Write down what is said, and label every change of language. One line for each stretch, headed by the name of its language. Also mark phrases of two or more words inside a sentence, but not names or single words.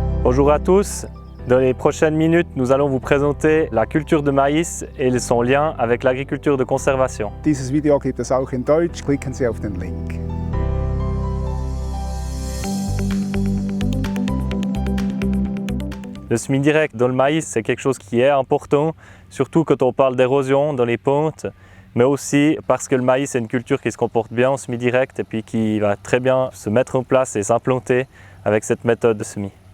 French: Bonjour à tous, dans les prochaines minutes nous allons vous présenter la culture de maïs et son lien avec l'agriculture de conservation.
German: Dieses Video gibt es auch in Deutsch, klicken Sie auf den Link.
French: Le semi-direct dans le maïs, c'est quelque chose qui est important, surtout quand on parle d'érosion dans les pentes, mais aussi parce que le maïs est une culture qui se comporte bien en semi-direct et puis qui va très bien se mettre en place et s'implanter avec cette méthode de semis.